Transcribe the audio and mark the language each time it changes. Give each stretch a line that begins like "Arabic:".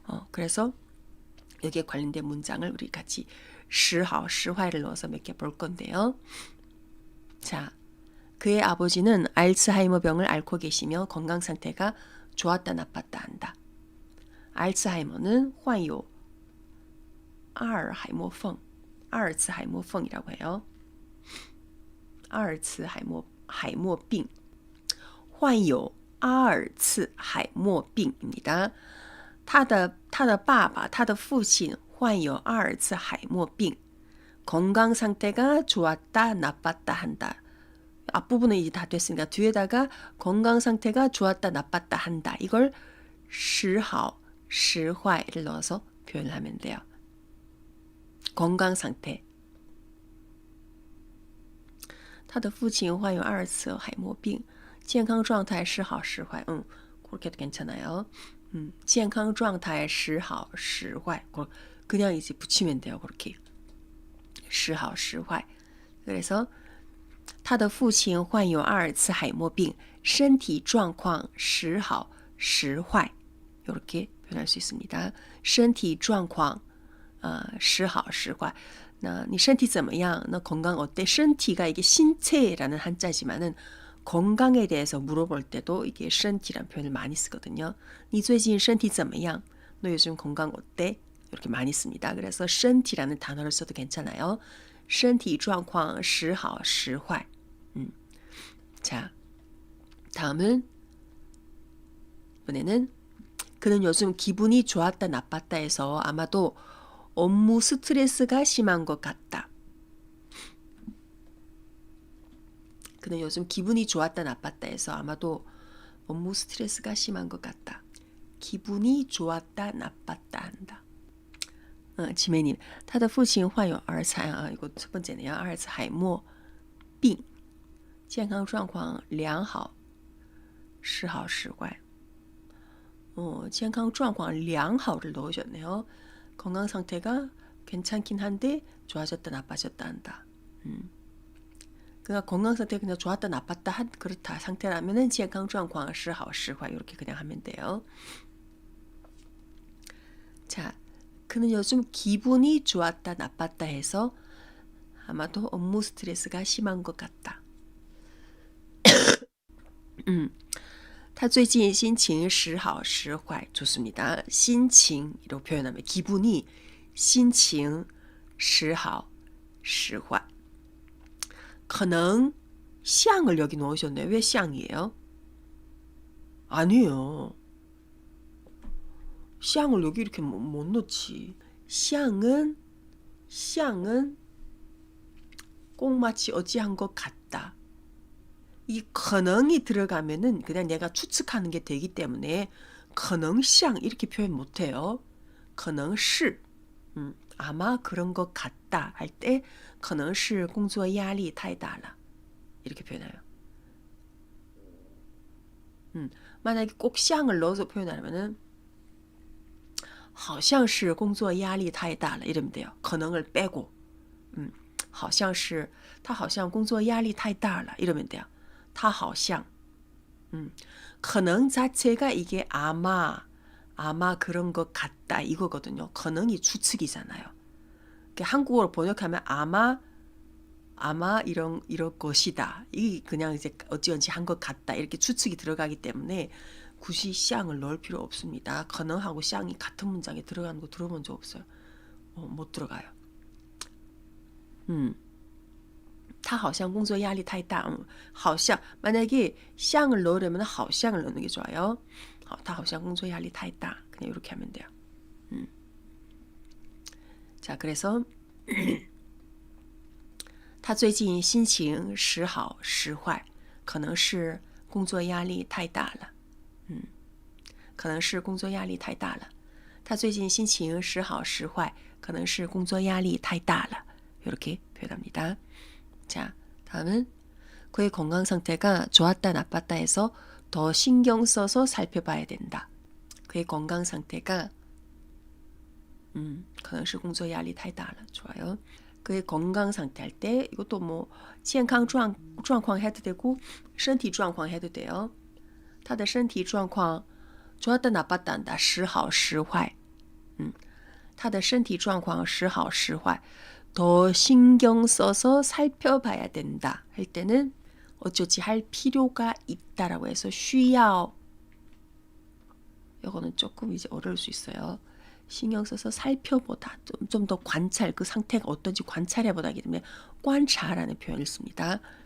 Korean: 그래서 여기에 관련된 문장을 우리 같이 时好,时坏를 넣어서 몇 개 볼 건데요. 자, 그의 아버지는 알츠하이머 병을 앓고 계시며 건강 상태가 좋았다 나빴다 한다. 알츠하이머는 患有 阿尔海默症, 阿尔茨海默症이라고 해요.
Chinese: 阿尔茨海默病患有阿尔茨海默病
Korean: 입니다.
Chinese: 他的爸爸他的父亲患有阿尔茨海默病
Korean: 건강 상태가 좋았다 나빴다 한다. 앞부분은 이제 다 됐으니까 뒤에다가 건강 상태가 좋았다 나빴다 한다. 이걸 时好,时坏를 넣어서 표현을 하면 돼요. 건강 상태.
Chinese: 他的父亲患有阿尔茨海默病健康状态时好时坏
Korean: 그렇게도 괜찮아요.
Chinese: 健康状态时好时坏
Korean: 그냥 이제 붙이면 돼요.
Chinese: 그렇게 时好时坏 그래서 他的父亲患有阿尔茨海默病身体状况时好时坏
Korean: 이렇게 표현할 수 있습니다.
Chinese: 身体状况时好时坏 니身体怎么样?
Korean: 너 건강 어때? 身体가 이게 신체라는 한자지만은 건강에 대해서 물어볼 때도 이게 身体라는 표현을 많이 쓰거든요. 니
Chinese: 最近身体怎么样?
Korean: 너 요즘 건강 어때? 이렇게 많이 씁니다. 그래서 身体라는 단어를 써도 괜찮아요.
Chinese: 身体状况时好时坏
Korean: 자, 다음은 이번에는 그는 요즘 기분이 좋았다 나빴다 해서 아마도 업무 스트레스가 심한 것 같다. 그는 요즘 기분이 좋았다 나빴다 해서 아마도 업무 스트레스가 심한 것 같다. 기분이 좋았다 나빴다 한다. 지매님, 他的父亲患有阿尔茨이거 첫 번째네요.
Chinese: 阿尔茨海默病健康状况良好时好时坏 健康状况良好를
Korean: 넣으셨네요. 건강 상태가 괜찮긴 한데 좋아졌다 나빠졌다 한다. 그러니까 건강 상태가 그냥 좋았다 나빴다 그렇다 상태라면은
Chinese: 健康状况时好时坏
Korean: 이렇게 그냥 하면 돼요. 자, 그는 요즘 기분이 좋았다 나빴다 해서 아마도 업무 스트레스가 심한 것 같다.
Chinese: 他最近心情时好时坏
Korean: 좋습니다. 心情이라고 표현하면 기분이
Chinese: 心情时好时坏 可能
Korean: 샹을 여기 넣으셨네요. 왜 샹이에요? 아니에요. 샹을 여기 이렇게 못 넣지. 샹은 꼭 마치 어찌한 것 같다. 이 可能이 들어가면은 그냥 내가 추측하는 게 되기 때문에 可能像 이렇게 표현 못 해요. 可能是 아마 그런 것 같다 할 때
Chinese: 可能是工作压力太大了
Korean: 이렇게 표현해요. 만약에 꼭 像을 넣어서 표현하면은
Chinese: 好像是工作压力太大了
Korean: 이러면 돼요. 可能을 빼고
Chinese: 好像是他好像工作压力太大了
Korean: 이러면 돼요. 他好像 可能 자체가 이게 아마 그런 것 같다 이거거든요. 可能이 추측이잖아요. 한국어로 번역하면 아마 이런 것이다. 이 그냥 이제 어찌어찌 한 것 같다 이렇게 추측이 들어가기 때문에 굳이 像을 넣을 필요 없습니다. 可能하고 像이 같은 문장에 들어가는 거 들어본 적 없어요. 못 들어가요.
Chinese: 他好像工作压力太大好像
Korean: 만약에 像을 넣으려면 好像을 넣는 게 좋아요.
Chinese: 他好像工作压力太大
Korean: 그냥 이렇게 하면 돼요.
Chinese: 자, 그래서 他最近心情时好时坏可能是工作压力太大了可能是工作压力太大了他最近心情时好时坏可能是工作压力太大了
Korean: 이렇게 표현합니다. 자, 다음은 그의 건강 상태가 좋았다 나빴다 해서 더 신경 써서 살펴봐야 된다. 그의 건강 상태가
Chinese: 可能是工作压力太大了
Korean: 좋아요. 그의 건강 상태 할 때 이것도 뭐 健康状况 해도 되고 身体状况 해도 돼요.
Chinese: 他的身体状况
Korean: 좋았다 나빴다 한다.
Chinese: 时好时坏. 他的身体状况时好时坏.
Korean: 더 신경 써서 살펴봐야 된다 할 때는 어쩌지 할 필요가 있다라고 해서 需要 이거는 조금 이제 어려울 수 있어요. 신경 써서 살펴보다 좀 더 관찰 그 상태가 어떤지 관찰해보다기 때문에 观察라는 표현을 씁니다.